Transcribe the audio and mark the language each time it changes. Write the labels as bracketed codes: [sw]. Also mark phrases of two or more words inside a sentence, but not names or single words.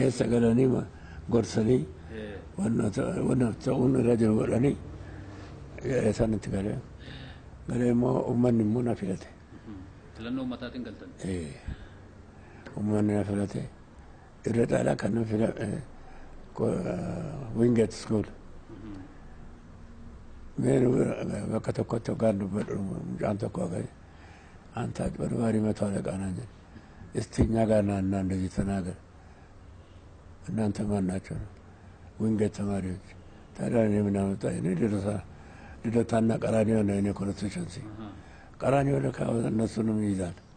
[om] Keessa galanii gorsanii wanna ta'uun irra jiru godhanii sanatti galee immoo uummanni immoo na filate. Filannoo ummataatiin galtan? Uummanni na filate irra caalaa kan na filate Wingate School. Mee bakka tokkotti hoggaan dubbadhu mucaan tokko hoggan [am] አንተ አጭበርባሪ መቶ አለቃ ነህ እስቲ እኛ ጋር ናና እንደዚህ ተናገር እናንተ ማን ናቸው? ዊንጌት ተማሪዎች። ታዲያ እኔ ምን አመጣኝ? እኔ ልደታና ቀራኒዮ ነው የእኔ ኮንስቲቱንሲ። ቀራኒዮ ለካ እነሱንም ይይዛል።